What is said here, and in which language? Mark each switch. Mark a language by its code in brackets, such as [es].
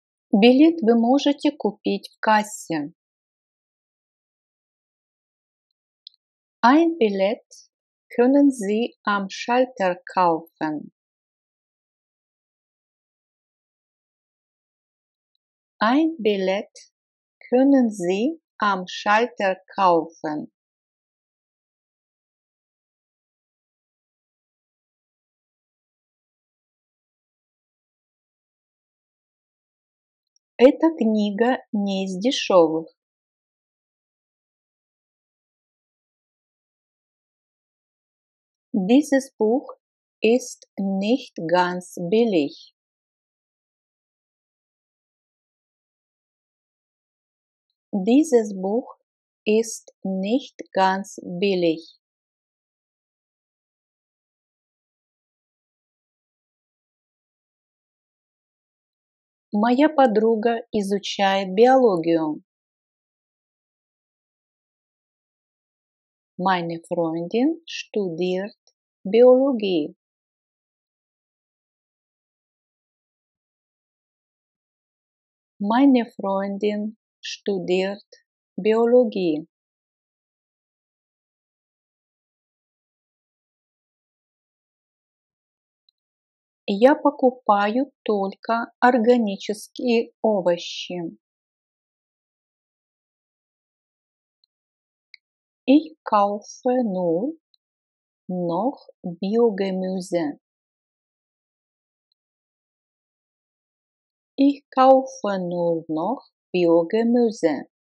[ru] Билет вы можете купить в кассе. [de] Ein Billett können Sie am Schalter kaufen. Ein Billett können Sie am Schalter kaufen. [ru] Эта книга не из дешевых. [de] Dieses Buch ist nicht ganz billig. Dieses Buch ist nicht ganz billig. [ru] Моя подруга изучает биологию. [de] Meine Freundin studiert Biologie. Meine Freundin studiert Biologie. [ru] Я покупаю только органические овощи. [de] Ich kaufe nur noch Biogemüse. Ich kaufe nur noch Biogemüse.